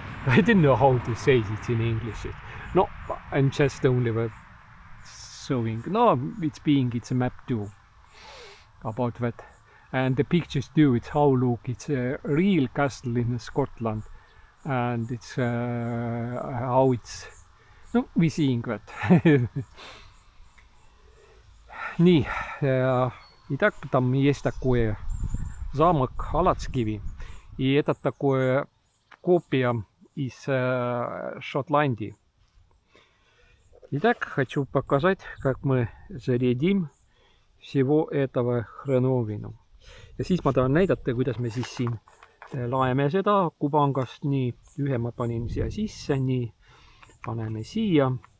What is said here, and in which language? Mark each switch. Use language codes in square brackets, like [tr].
[en] I don't know how to say it in English. No, I'm just only showing. No, it's a map too about that. And the pictures too, it's how look, it's a real castle in Scotland. And it's how it's, no, we're seeing that. [ru] Nii, итак, там есть такое замок Alatskivi. И это такое копия из Шотландии. Итак, хочу показать, как мы зарядим всего этого хреновину. [et] Ja siis ma tahan näidata, kuidas me siis siin laeme seda Kubangast, nii ühe ma panin siia sisse, nii paneme siia.